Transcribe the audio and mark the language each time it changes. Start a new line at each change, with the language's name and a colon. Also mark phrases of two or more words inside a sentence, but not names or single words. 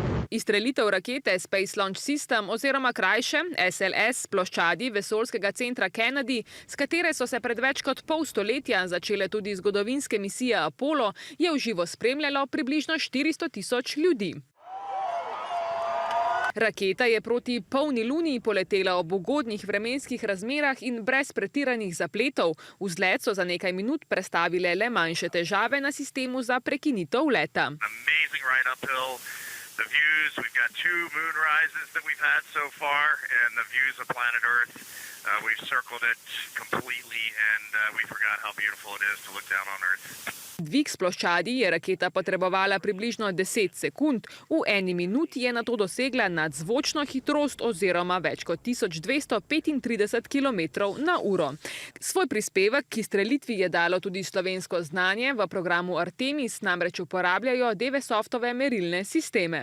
Slovenian: Izstrelitev rakete Space Launch System oziroma krajše SLS ploščadi vesoljskega centra Kennedy, s katere so se pred več kot pol stoletja začele tudi zgodovinske misije Apollo, je v živo spremljalo približno 400.000 ljudi. Raketa je proti polni luni poletela ob ugodnih vremenskih razmerah in brez pretiranih zapletov. Vzlet so za nekaj minut prestavile le manjše težave na sistemu za prekinitev leta.
English: The views, we've got 2 moon rises that we've had so far, and the views of planet Earth, we've circled it completely, and we forgot how beautiful it is to look down on Earth.
Slovenian: Dvig s ploščadi je raketa potrebovala približno 10 sekund, v eni minuti je nato dosegla nadzvočno hitrost oziroma več kot 1235 km/h. Svoj prispevek k izstrelitvi je dalo tudi slovensko znanje, v programu Artemis namreč uporabljajo Dewesoftove merilne sisteme.